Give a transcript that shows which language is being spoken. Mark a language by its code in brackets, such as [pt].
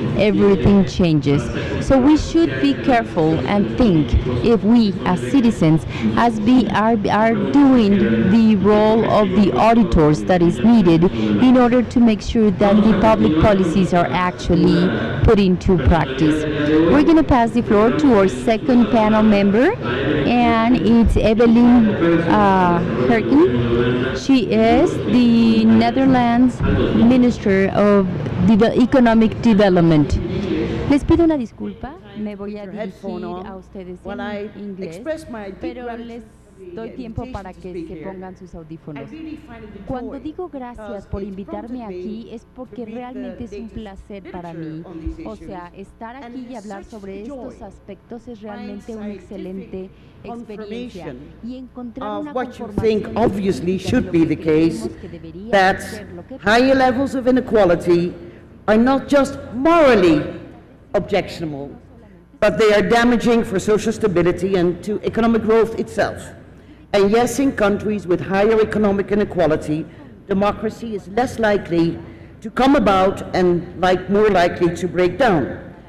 [en] everything changes. So we should be careful and think if we as citizens are doing the role of the auditors that is needed in order to make sure that the public policies are actually put into practice. We're going to pass the floor to our second panel member, and it's Eveline Herfkens. She is the Netherlands Minister of Economic Development. [es] Les pido una disculpa, me voy a dirigir a ustedes en inglés, pero les doy tiempo para que se pongan sus audífonos. Cuando digo gracias por invitarme aquí es porque realmente es un placer para mí. O sea, estar aquí y hablar sobre estos aspectos es realmente una excelente experiencia. Y encontrar una conformación [en] obviously should be the case that higher levels of inequality are not just morally objectionable, but they are damaging for social stability and to economic growth itself. And yes, in countries with higher economic inequality, democracy is less likely to come about and more likely to break down.